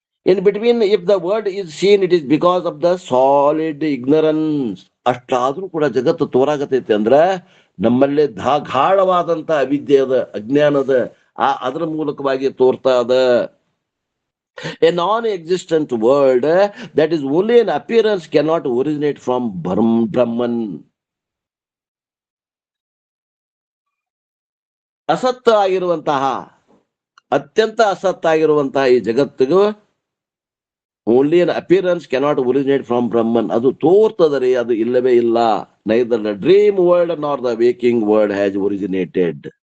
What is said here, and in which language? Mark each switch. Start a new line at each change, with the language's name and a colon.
English: In between, if the word is seen, it is because of the solid ignorance.
Kannada: ಅಷ್ಟಾದ್ರೂ ಕೂಡ ಜಗತ್ತು ತೋರಾಗತೈತಿ ಅಂದ್ರ ನಮ್ಮಲ್ಲಿ ಗಾಢವಾದಂತ ಅವಿದ್ಯೆ ಅದ, ಅಜ್ಞಾನದ, ಅದರ ಮೂಲಕವಾಗಿ ತೋರ್ತಾ ಅದ.
English: A non-existent world that is only an appearance cannot originate from Brahman.
Kannada: ಅಸತ್ತ ಆಗಿರುವಂತಹ, ಅತ್ಯಂತ ಅಸತ್ತ ಆಗಿರುವಂತಹ ಈ ಜಗತ್ತಿಗೂ
English: Only an appearance cannot originate from Brahman.
Kannada: ಅದು ತೋರ್ತದರೆ, ಅದು ಇಲ್ಲವೇ ಇಲ್ಲ.
English: Neither the dream world nor the waking world has originated.